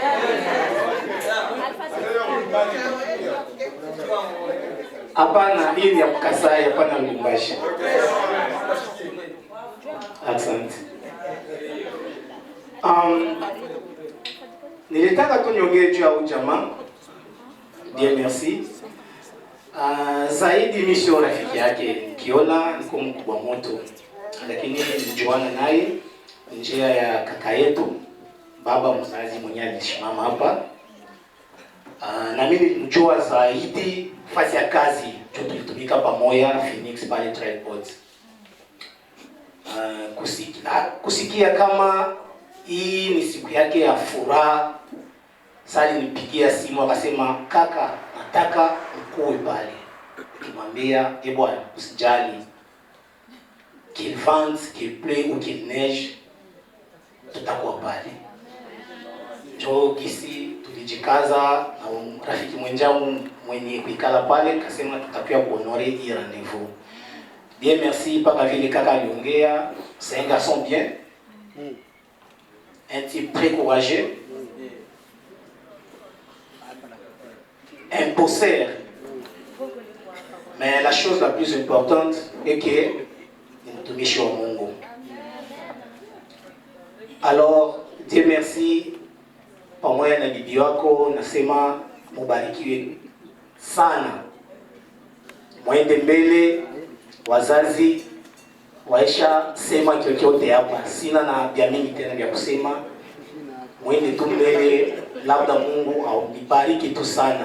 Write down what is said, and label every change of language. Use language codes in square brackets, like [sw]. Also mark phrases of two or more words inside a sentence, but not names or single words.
[sw] Hapana, hii ya Kasai, hapana Lubumbashi. Asante. Nilitaka tu niongee juu ya ujamaa. [fr] Dieu merci. [sw] Zaidi mimi sio rafiki yake, nikiona niko mkubwa moto, lakini nilijuana naye njia ya kaka yetu, baba mzazi mwenyewe alisimama hapa. Na mimi nilijua zaidi fasi ya kazi, tulitumika pamoja Phoenix pale Tripod. Kusikia kama hii ni siku yake ya furaha, sasa nipigia simu akasema, kaka nataka mkuu pale. Nimwambia bwana usijali, [fr] qu'il vente, qu'il pleuve ou qu'il neige, [sw] tutakuwa pale. Jo kisi tulijikaza na rafiki mwenjangu mwenye kuikala pale, kasema tutakuwa kuhonore hii rendez-vous. [fr] Bien merci [sw] paka vile kaka aliongea, [fr] c'est un garçon bien. Un type très courageux. Un bosseur. Mais la chose la plus importante est que [sw] ni mtumishi wa Mungu. [fr] Alors, Dieu merci, [sw] pamoja na bibi wako nasema mubarikiwe sana. mwende mbele. Wazazi waisha sema chochote hapa, sina na vya mingi tena vya kusema. Mwende tu mbele, labda Mungu aubariki tu sana.